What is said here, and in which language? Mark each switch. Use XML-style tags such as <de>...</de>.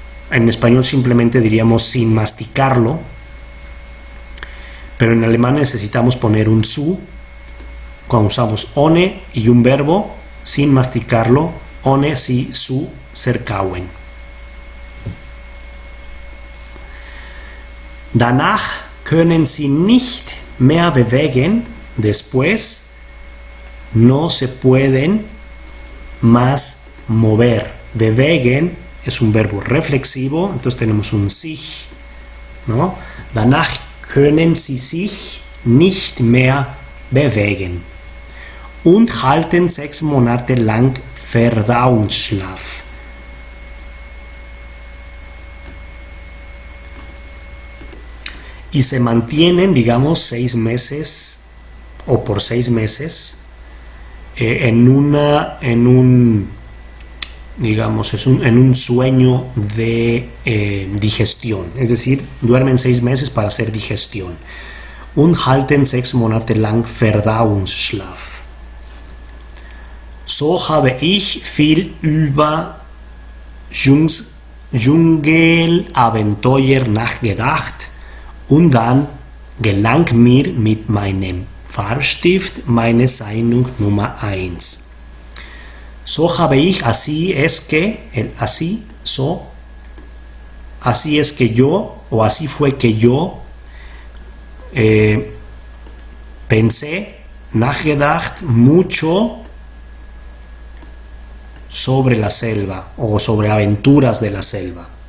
<es>En español simplemente diríamos sin masticarlo, pero en alemán necesitamos poner un zu cuando usamos ohne y un verbo sin masticarlo,</es> <de>ohne sie zu verkauen. Danach können sie nicht mehr bewegen.</de> <es>Después no se pueden más mover. Bewegen es un verbo reflexivo, entonces tenemos un sich, ¿no?</es> <de>Danach können sie sich nicht mehr bewegen. Und halten 6 Monate lang Verdauungsschlaf.</de> <es>Y se mantienen, digamos, 6 meses o por 6 meses en un sueño de digestión, es decir, duermen 6 meses para hacer digestión.</es> <de>Und halten 6 Monate lang Verdauungsschlaf. So habe ich viel über Dschungelabenteuer nachgedacht und dann gelang mir mit meinem Farbstift meine Zeichnung Nummer 1. So habe ich,</de> <es>así es que yo, o así fue que yo pensé,</es> <de>nachgedacht,</de> <es>mucho sobre la selva o sobre aventuras de la selva.</es>